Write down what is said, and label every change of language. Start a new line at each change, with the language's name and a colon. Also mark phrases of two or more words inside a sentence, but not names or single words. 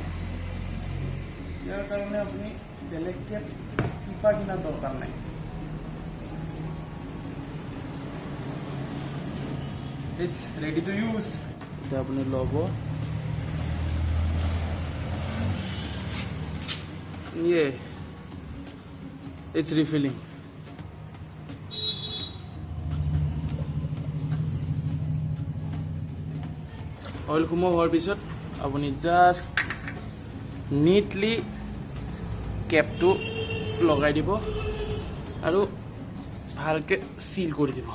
Assamese: ইয়াৰ কাৰণে আপুনি বেলেগকৈ টিপা কিনাৰ দৰকাৰ নাই।
English: It's ready to use.
Assamese: এতিয়া আপুনি ল'ব,
English: it's refilling.
Assamese: অইল সোমোৱা হোৱাৰ পিছত আপুনি
English: just neatly
Assamese: কেপটো লগাই দিব আৰু ভালকৈ চিল কৰি দিব।